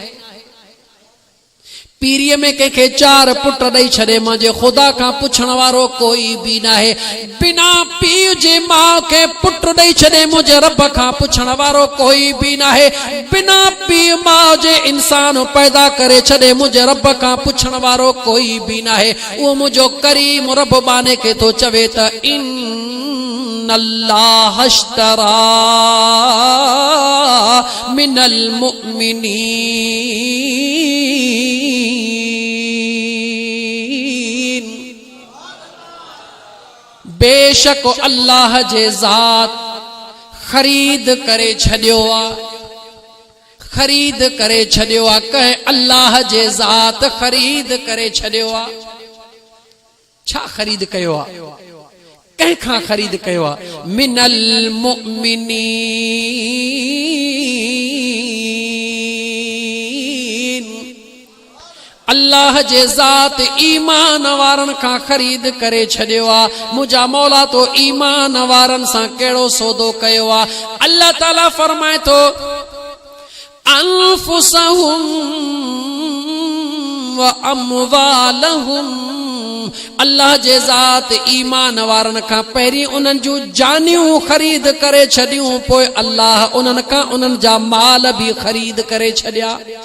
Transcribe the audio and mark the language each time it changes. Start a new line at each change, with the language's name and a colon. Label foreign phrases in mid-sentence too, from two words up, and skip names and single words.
Sindhi: पीरीअ में कंहिंखे 4 पुट ॾेई छॾे मुंहिंजे ख़ुदा खां पुछण वारो कोई बि नाहे बिना पीउ जे माउ खे पुट ॾेई छॾे मुंहिंजे रब खां पुछण वारो कोई बि नाहे बिना पीउ माउ जे इंसान पैदा करे छॾे मुंहिंजे रब खां पुछण वारो कोई बि नाहे उहो मुंहिंजो करीम रब बाने खे थो चवे त
Arabic: إن الله اشترى من المؤمنين
Sindhi: बेशक अल्लाह जे ज़ात खरीद करे छॾियो आहे खरीद करे छॾियो आहे कंहिं अल्लाह जे ज़ात खरीद करे छॾियो आहे छा खरीद कयो आहे कंहिंखां खरीद कयो आहे
Arabic: من المؤمنين
Sindhi: अल्लाह जे ज़ात ईमान वारन खां खरीद करे छॾियो आहे मुंहिंजा मौला तो ईमान वारन सां कहिड़ो सौदो कयो आहे अल्लाह ताला फरमाए थो
Arabic: أنفسهم وأموالهم
Sindhi: अल्लाह जे ज़ात ईमान वारन खां पहिरीं उन्हनि जूं जानियूं खरीद करे छॾियूं पोइ अल्लाह उन्हनि खां उन्हनि जा माल बि खरीद करे छॾिया